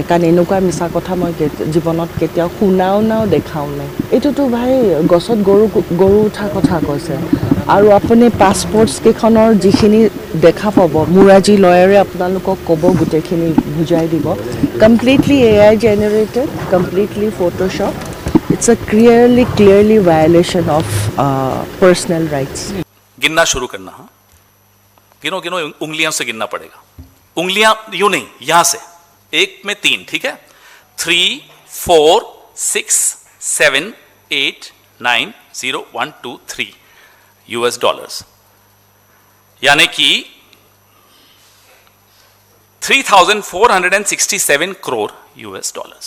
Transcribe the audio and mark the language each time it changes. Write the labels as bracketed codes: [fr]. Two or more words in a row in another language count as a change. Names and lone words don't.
[as] কাৰণ এনেকুৱা মিছা কথা মই জীৱনত কেতিয়াও শুনাও নাও দেখাও নাই। এইটোতো ভাই গছত গৰু উঠা কথা কৈছে। আৰু আপুনি পাছপৰ্টছ কেইখনৰ যিখিনি দেখা পাব, মোৰ আজি লয়াৰে আপোনালোকক ক'ব, গোটেইখিনি বুজাই দিব। [en] completely AI generated, completely photoshop. it's a clearly violation of personal rights. [hi] गिनना शुरू करना। हाँ, गिनो उंगलियों से गिनना पड़ेगा। उंगलियां यूं नहीं, यहां से 1 में 3, ठीक है। 3, 4, 6, 7, 8, 9, 0, 1, 2, 3 [en] US dollars, [hi] यानी कि 3,467 करोड़ [en] US dollars.